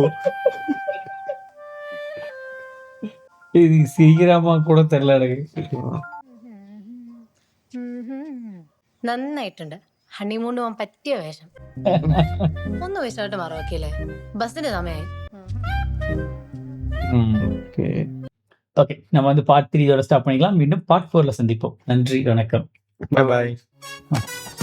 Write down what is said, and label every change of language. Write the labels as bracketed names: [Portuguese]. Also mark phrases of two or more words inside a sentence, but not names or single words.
[Malayalam] ഇത് സീക്കിരാമ കൂടെ തെരല നന്നായിട്ടുണ്ട്. ഹണിമൂൺ പോകാൻ പറ്റിയ വേഷം. ഒന്ന് വയസ്സായിട്ട് മാറും വക്കീലെ, ബസ്സിന്റെ സമയമായി. [Tamil] ஓகே, நம்ம வந்து பார்ட் 3 இதோட ஸ்டாப் பண்ணிக்கலாம். மீண்டும் பார்ட் 4ல சந்திப்போம். நன்றி, வணக்கம். [English] bye bye.